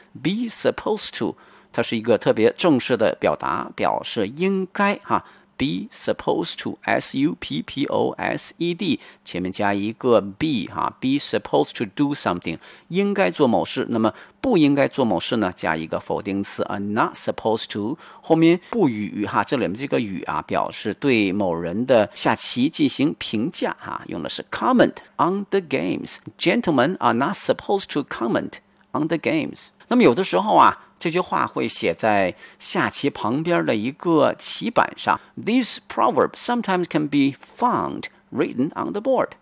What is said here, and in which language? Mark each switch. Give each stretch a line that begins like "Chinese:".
English: Be supposed to.
Chinese: 它是一个特别正式的表达，表示应该哈 ，be supposed to s u p p o s e d 前面加一个 be 哈 ，
English: be supposed to do something
Chinese: 应该做某事，那么不应该做某事呢，加一个否定词
English: are not supposed to
Chinese: 后面不语哈，这里面这个语啊，表示对某人的下棋进行评价哈，用的是
English: comment on the games. Gentlemen are not supposed to comment on the games.
Chinese: 那么有的时候啊。这句话会写在下棋旁边的一个棋板上。
English: This proverb sometimes can be found written on the board.